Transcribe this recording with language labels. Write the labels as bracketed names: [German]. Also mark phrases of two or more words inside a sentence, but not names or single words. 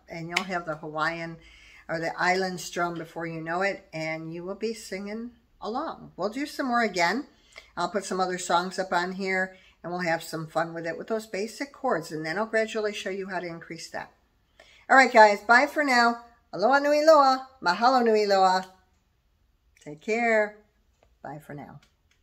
[English] And you'll have the Hawaiian or the island strum before you know it, and you will be singing along. We'll do some more again. I'll put some other songs up on here, and we'll have some fun with it with those basic chords, and then I'll gradually show you how to increase that. All right, guys, bye for now. [Hawaiian] Aloha nui loa, mahalo nui loa. [English] Take care. Bye for now.